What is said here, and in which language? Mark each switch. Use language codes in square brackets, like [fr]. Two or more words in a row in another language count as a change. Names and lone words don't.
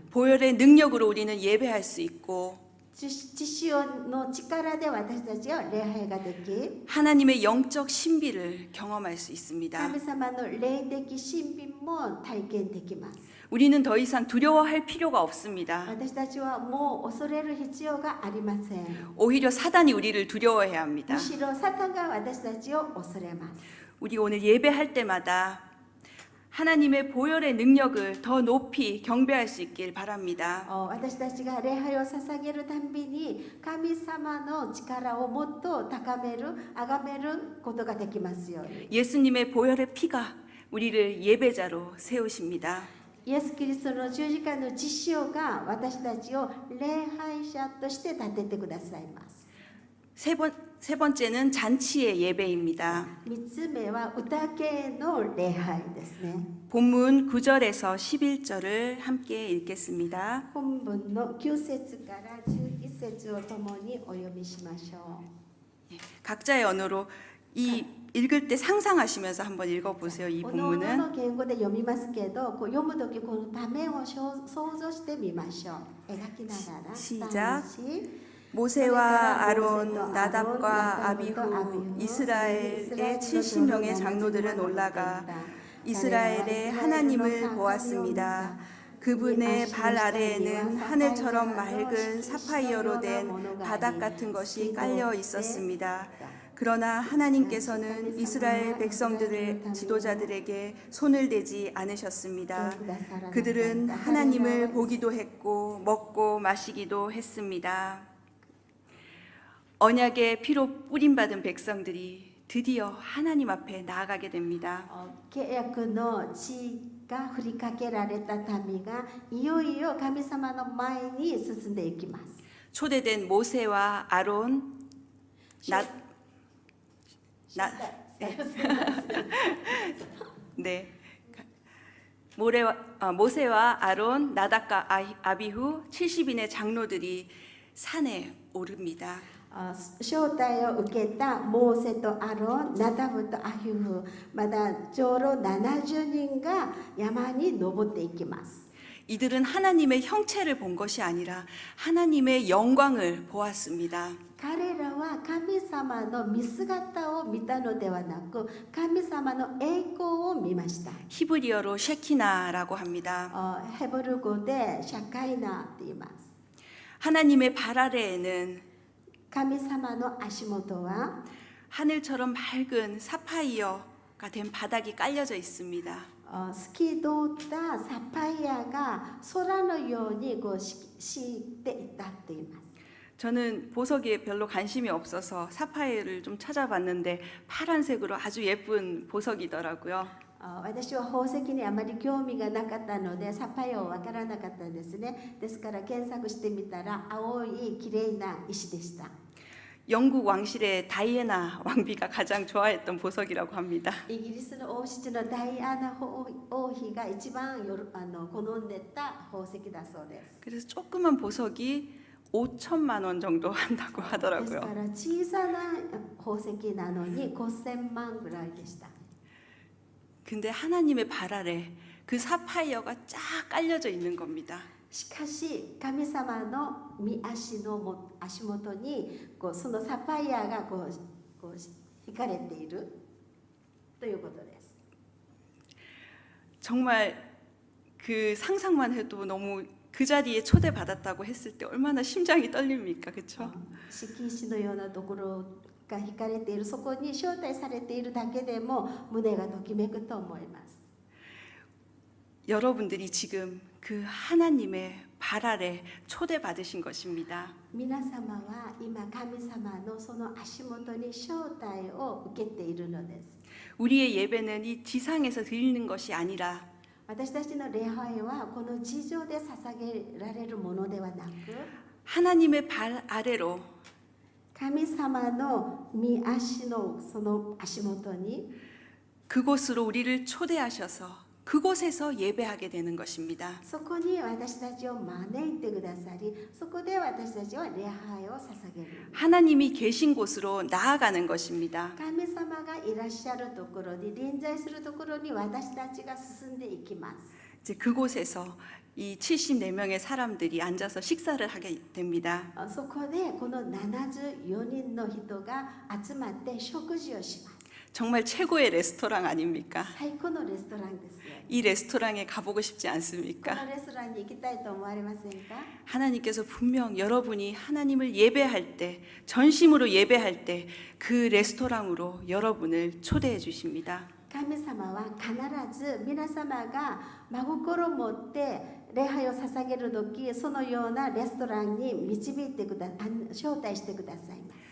[ko] 보혈의 능력으로 우리는 예배할 수 있고 [ja] 血潮の力で私たちは礼拝ができ [ko] 하나님의 영적 신비를 경험할 수 있습니다. [ja] 神様の霊的神秘も体験できます。 [ko] 우리는 더 이상 두려워할 필요가 없습니다. [ja] 私たちはもう恐れる必要がありません。 [ko] 오히려 사단이 우리를 두려워해야 합니다. [ja] むしろサタンが私たちを恐れます。 [ko] 우리 오늘 예배할 때마다 하나님의 보혈의 능력을 더 높이 경배할 수 있길 바랍니다. [ja] 私たちが礼拝を捧げるたんびに神様の力をもっと高める、崇めることができますように。 [ko] 예수님의 보혈의 피가 우리를 예배자로 세우십니다. [ja] イエス・キリストの十字架の血潮が私たちを礼拝者として立ててくださいます。 [ko] 세 번째는 잔치의 예배입니다. [ja] 3 つ目は歌系の礼拝ですね。 [ko] 본문 9절에서 11절을 함께 읽겠습니다. [ja] 本文の9節から11節を共にお読みしましょう。 [ko] 각자의 언어로 이 읽을 때 상상하시면서 한번 읽어보세요. 이 [ja] おのおの [ko] 본문은 [ja] の言語で読みますけど、こう読むときこの場面を想像してみましょう。描きながら。 [ko] 시작. 3 모세와 아론, 나답과 아비후, 이스라엘의 70명의 장로들은 올라가 이스라엘의 하나님을 보았습니다. 그분의 발 아래에는 하늘처럼 맑은 사파이어로 된 바닥 같은 것이 깔려 있었습니다. 그러나 하나님께서는 이스라엘 백성들의 지도자들에게 손을 대지 않으셨습니다. 그들은 하나님을 보기도 했고 먹고 마시기도 했습니다. 언약의 피로 뿌림받은 백성들이 드디어 하나님 앞에 나아가게 됩니다. [ja] 契約の血が振りかけられた民がいよいよ神様の前に進んでいきます。 [ko] 초대된 모세와 아론, 네. 모세와 아론, 나답과 아비후 70인의 장로들이 산에 오릅니다. [ja] 招待を受けたモーセとアロン、ナダブとアヒフ、まだちょうど70人が山に登っていきます。 [ko] 이들은 하나님의 형체를 본 것이 아니라 하나님의 영광을 보았습니다. [ja] 彼らは神様の見姿を見たのではなく、神様の栄光を見ました。 [ko] 히브리어로 셰키나라고 합니다. [ja] ヘブル語でシャカイナと言います。 [ko] 하나님의 발 아래에는 [ja] 神様の足元は [ko] 하늘처럼 맑은 사파이어가 된 바닥이 깔려져 있습니다. [ja] 透き通ったサファイアが空のようにこう敷いていたと言います。 [ko] 저는 보석에 별로 관심이 없어서 사파이어를 좀 찾아봤는데 파란색으로 아주 예쁜 보석이더라고요. [ja] 私は宝石にあまり興味がなかったのでサファイアをわからなかったんですね。ですから検索してみたら青い綺麗な石でした。 [ko] 영국 왕실의 다이애나 왕비가 가장 좋아했던 보석이라고 합니다. [ja] イギリスの王室のダイアナ王妃が一番好んでた宝石だそうです。 [ko] 그래서 조그만 보석이 5천만 원 정도 한다고 [ja] です [ko] 하더라고요. [ja] から小さな宝石なのに5000万ぐらいでした。 [ko] 근데 하나님의 발 아래 그 사파이어가 쫙 깔려져 있는 겁니다. [ja] しかし神様の御足元にそのサファイアが引かれているということです。 [ko] 정말 그 상상만 해도 너무 그 자리에 초대받았다고 했을 때 얼마나 심장이 떨립니까, 그렇죠? [ja] 敷石のようなところが引かれている、そこに招待されているだけでも胸がときめくと思います。 [ko] 여러분들이 지금 그 하나님의 발 아래 초대받으신 것입니다. [ja] 皆様は今神様のその足元に招待を受けているのです。 [ko] 우리의 예배는 이 지상에서 드리는 것이 아니라 [ja] 私たちの礼拝はこの地上で捧げられるものではなく、 [ko] 하나님의 발 아래로 [ja] 神様の御足のその足元に [ko] 그곳으로 우리를 초대하셔서 그곳에서 예배하게 되는 것입니다. [ja] そこに私たちを招いてくださり、そこで私たちは礼拝を捧げる。 [ko] 하나님이 계신 곳으로 나아가는 것입니다. [ja] 神様がいらっしゃるところに、臨在するところに私たちが進んでいきます。 [ko] 이제 그곳에서 이 74명의 사람들이 앉아서 식사를 하게 됩니다. [ja] そこでこの74人の人が集まって食事をします。 [ko] 정말 최고의 레스토랑 아닙니까? [ja] 最高のレストランですよ。 [ko] 이 레스토랑에 가보고 싶지 [ja] こ [ko] 않습니까? [ja] のレストランに行きたいと思われませんか？ [ko] 하나님께서 분명 여러분이 하나님을 예배할 때, 전심으로 예배할 때 그 레스토랑으로 여러분을 초대해 주십니다. [ja] 神様は必ず皆様が真心を持って礼拝を捧げるとき、そのようなレストランに招待してくださいます。